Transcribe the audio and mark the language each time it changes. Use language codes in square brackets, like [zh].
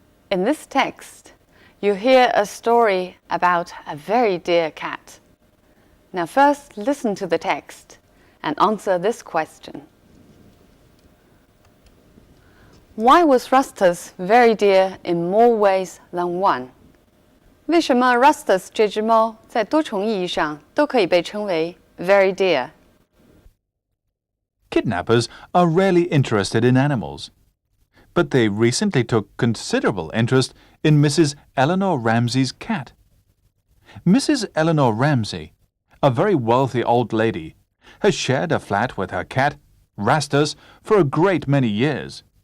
[en] In this text, you hear a story about a very dear cat. Now first listen to the text and answer this question. Why was Rustus very dear in more ways than one? [zh] 为什么 Rustus 这只猫在多重意义上都可以被称为 [en] very dear? Kidnappers are rarely interested in animals, but they recently took considerable interest in Mrs. Eleanor Ramsay's cat. Mrs. Eleanor Ramsay, a very wealthy old lady, has shared a flat with her cat, Rastus, for a great many years.